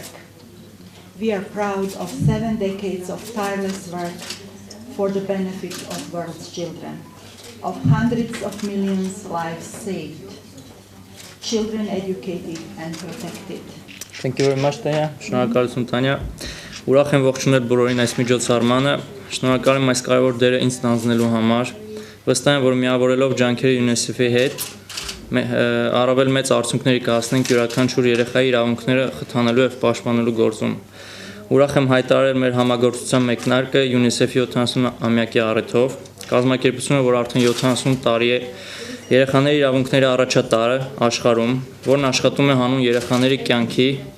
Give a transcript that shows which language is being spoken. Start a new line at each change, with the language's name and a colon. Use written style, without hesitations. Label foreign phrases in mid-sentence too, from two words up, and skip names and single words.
English: We are proud of 7 decades of tireless work for the benefit of world's children, of hundreds of millions of lives saved, children educated and protected. Thank you very much, Tanya.
Armenian: Շնորհակալություն, Tanya. Ուրախ եմ ողջունել բոլորին այս միջոցառմանը։ Շնորհակալ եմ այս կարևոր դերը ինձ ստանձնելու համար։ Վստահ եմ, որ միավորելով ջանքերը UNICEF-ի հետ առավել մեծ արդյունքների կհասնենք յուրաքանչյուր երեխայի իրավունքները խթանելու եւ պաշտպանելու գործում։ Ուրախ եմ հայտարարել մեր համագործակցության մեկնարկը UNICEF-ի 70-ամյակի առիթով։ Կազմակերպությունը, որ արդեն 70 տարի է երեխաների իրավունքների առաջատարը աշխարհում, որն աշխատում է հանուն երեխաների կյանքի